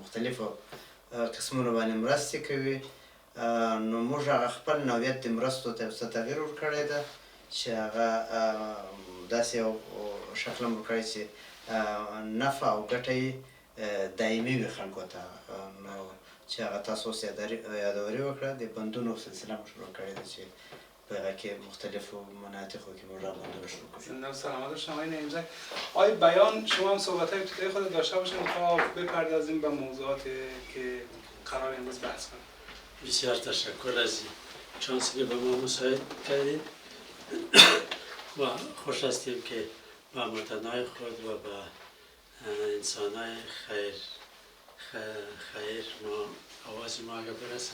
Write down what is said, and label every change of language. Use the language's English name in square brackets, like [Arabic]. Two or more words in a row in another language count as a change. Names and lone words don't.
[Pashto] مختلفو قسمونو باندې مرستې کوي، نو موږ هغه خپل نوعیت د مرستو ته څه تغییر ورکړی ده چې هغه داسې یو شکل هم ورکړی چې نفع او ګټه یې دایمي وي خلکو ته، نو چې هغه تاسو اوس یادوري وکړه د بندونو سلسله مو شروع کړې ده چې په هغه کې مختلفو مناطقو کې موږ بندونه شروع کړو. [Persian] زنده و سلامت شما آقای نعیمزی. آقای بیان، شما هم صحبت‌های ابتدایی خود داشته باشید تا بپردازیم به موضوعاتی که قرار امروز بحث کنیم. بسیار تشکر از چانسی که به ما مساعد کردید و خوش هستیم که با وطنهای خود و با انسانهای خیر ما آواز ما اگر برسه.